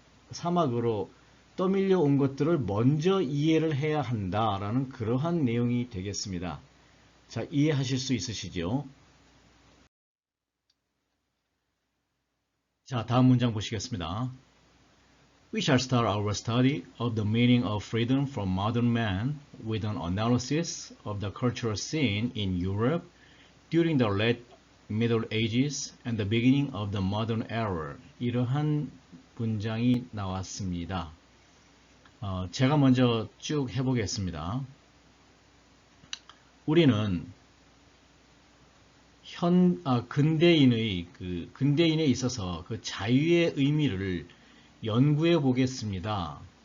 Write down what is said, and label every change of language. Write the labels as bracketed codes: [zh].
[ko] 사막으로 떠밀려 온 것들을 먼저 이해를 해야 한다라는 그러한 내용이 되겠습니다. 자, 이해하실 수 있으시죠? 자, 다음 문장 보시겠습니다. [en] We shall start our study of the meaning of freedom from modern man with an analysis of the cultural scene in Europe during the late Middle Ages and the beginning of the modern era. [ko] 이러한 문장이 나왔습니다. 제가 먼저 쭉 해보겠습니다. 우리는 근대인에 있어서 그 자유의 의미를 연구해 보겠습니다.